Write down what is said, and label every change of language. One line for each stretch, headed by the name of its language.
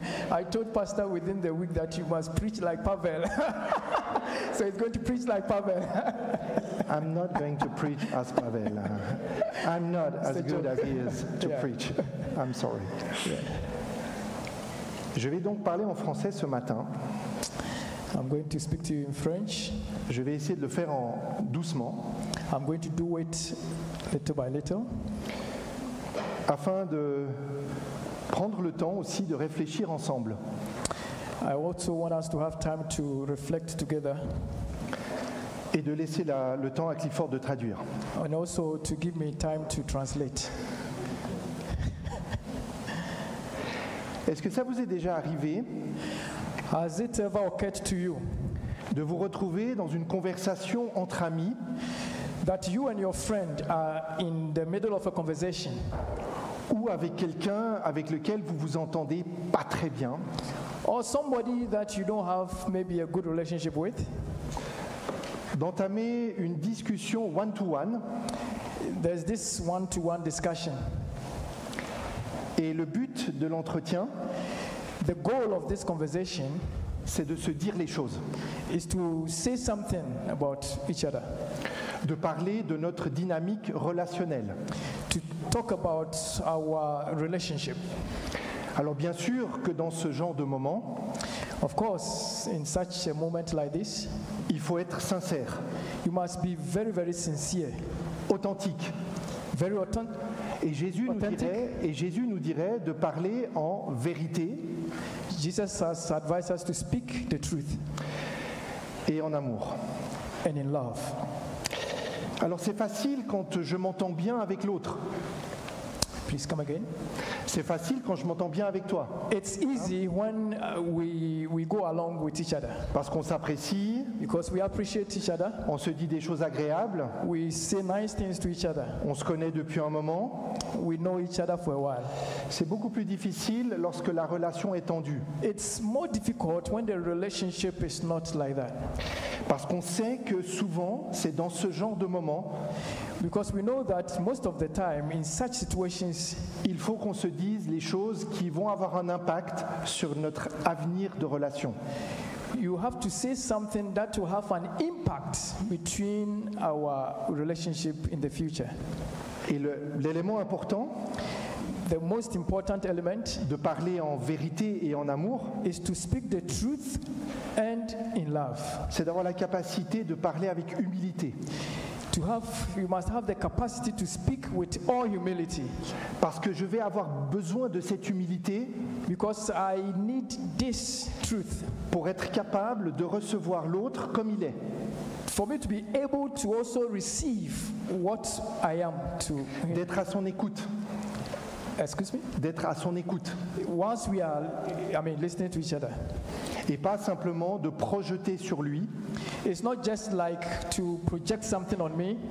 English: I told Pastor within the week that you must preach like Pavel. So he's going to preach like Pavel. I'm not going to preach as Pavel. I'm not as good as he is to preach. I'm sorry. Yeah.
French: Je vais donc parler en français ce matin.
English: I'm going to speak to you in French.
French: Je vais essayer de le faire doucement.
English: I'm going to do it little by little.
French: Afin de prendre le temps aussi de réfléchir ensemble.
English: I also want us to have time to reflect together.
French: Et de laisser le temps à Clifford de traduire.
English: And also to give me time to translate.
French: Est-ce que ça vous est déjà arrivé
English: Has it ever occurred to you
French: de vous retrouver dans une conversation entre amis
English: that you and your friend are in the middle of a conversation
French: ou avec quelqu'un avec lequel vous vous entendez pas très bien,
English: or somebody that you don't have maybe a good relationship with,
French: d'entamer une discussion one-to-one,
English: there's this one-to-one discussion.
French: Et le but de l'entretien,
English: the goal of this conversation
French: c'est de se dire les choses,
English: is to say something about each other,
French: de parler de notre dynamique relationnelle.
English: to talk about our relationship.
French: Alors bien sûr que dans ce genre de moment,
English: Of course, in such a moment like this,
French: il faut être sincère,
English: you must be very, very sincere,
French: authentique.
English: very authentic.
French: Et Jésus nous dirait de parler en vérité
English: Jesus has advised us to speak the truth
French: et en amour.
English: and in love.
French: Alors c'est facile quand je m'entends bien avec l'autre.
English: Please come again.
French: C'est facile quand je m'entends bien avec toi.
English: It's easy when we go along with each other
French: Parce qu'on s'apprécie,
English: because we appreciate each other.
French: on se dit des choses agréables,
English: We say nice things to each other.
French: on se connaît depuis un moment.
English: We know each other for a while.
French: C'est beaucoup plus difficile lorsque la relation est tendue.
English: It's more difficult when the relationship is not like that
French: Parce qu'on sait que souvent, c'est dans ce genre de moment,
English: because we know that most of the time in such situations
French: il faut qu'on se dise les choses qui vont avoir un impact sur notre avenir de relation.
English: you have to say something that will have an impact between our relationship in the future.
French: Et l'élément important
English: The most important element
French: de parler en vérité et en amour,
English: is to speak the truth and in love.
French: c'est d'avoir la capacité de parler avec humilité.
English: You must have the capacity to speak with all humility,
French: Parce que je vais avoir besoin de cette humilité
English: because I need this truth
French: pour être capable de recevoir l'autre comme il est.
English: for me to be able to also receive what I am to.
French: D'être à son écoute.
English: Excuse me?
French: D'être à son écoute.
English: Once we are, listening to each other,
French: Et pas simplement de projeter sur lui
English: it's not just like to project something on me,